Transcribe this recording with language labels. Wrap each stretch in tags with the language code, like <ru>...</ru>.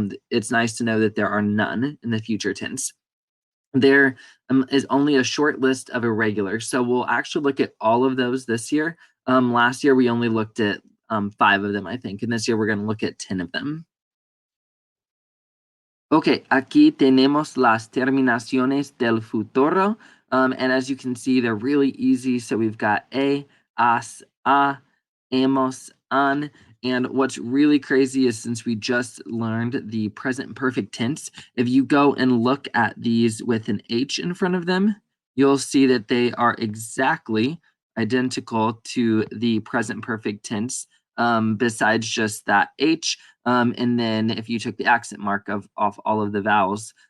<en>It's nice to know that there are none in the future tense. There is only a short list of irregulars. So we'll actually look at all of those this year. Last year, we only looked at 5 of them, I think. And this year, we're going to look at 10 of them.</en> <es>Okay, aquí tenemos las terminaciones del futuro.</es> <en>And as you can see, they're really easy. So we've got as, hemos, an. And what's really crazy is since we just learned the present perfect tense, if you go and look at these with an H in front of them, you'll see that they are exactly identical to the present perfect tense, besides just that H. And then if you took the accent mark off all of the vowels,</en>